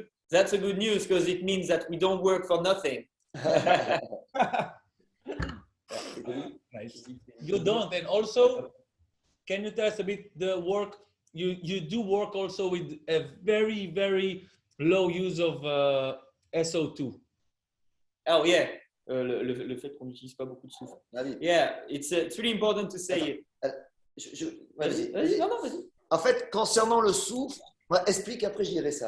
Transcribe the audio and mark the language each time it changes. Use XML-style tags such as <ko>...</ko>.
<en>That's a good news, because it means that we don't work for nothing. Nice. You don't, and also, can you tell us a bit the work? You do work also with a very low use of SO2. Oh yeah,</en> <fr>le fait qu'on n'utilise pas beaucoup de soufre.</fr> <en>Yeah, it's really important to say.</en> <fr>Vas-y. Non, vas-y. En fait, concernant le soufre, explique, après je dirai ça.</fr>